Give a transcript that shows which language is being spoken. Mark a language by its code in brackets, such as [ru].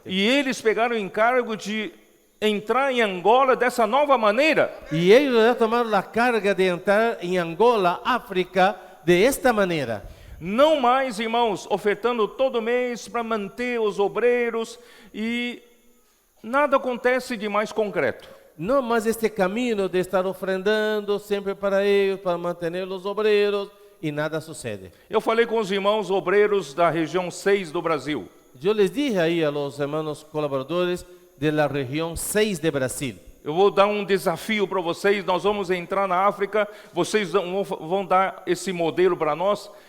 [pt] E eles pegaram o encargo de entrar em Angola dessa nova maneira. E eles já tomaram a carga de entrar em Angola, África, [es] de esta maneira. [pt] Não mais, irmãos, ofertando todo mês para manter os obreiros e nada acontece de mais concreto. [es] No más este camino de estar ofrendando siempre para ellos, para mantener los obreros, y nada sucede. [pt] Eu falei com os irmãos obreiros da região 6 do Brasil. [es] Yo les dije ahí a los hermanos colaboradores de la región 6 de Brasil. [pt] Eu vou dar um desafio para vocês, nós vamos entrar na África, vocês vão dar esse modelo para nós.